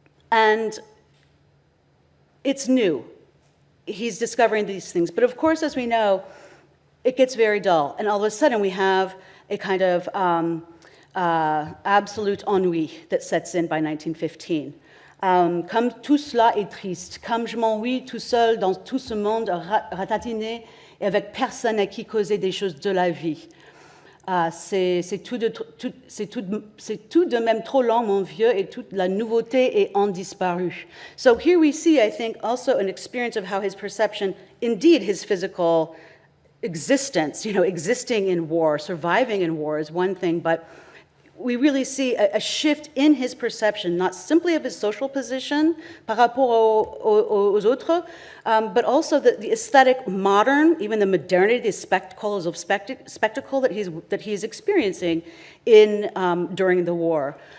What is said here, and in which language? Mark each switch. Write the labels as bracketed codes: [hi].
[en] And it's new. He's discovering these things. But of course, as we know, it gets very dull. And all of a sudden, we have a kind of absolute ennui that sets in by 1915. [fr] Comme tout cela est triste, comme je m'ennuie tout seul dans tout ce monde ratatiné et avec personne à qui causer des choses de la vie. C'est tout de même trop long, mon vieux, et toute la nouveauté est en disparu. [en] So here we see, I think, also an experience of how his perception, indeed his physical existence, existing in war, surviving in war is one thing, but we really see a shift in his perception, not simply of his social position [fr] par rapport aux autres, [en] but also the aesthetic modern, even the modernity, the spectacles of spectacle that he's experiencing during the war.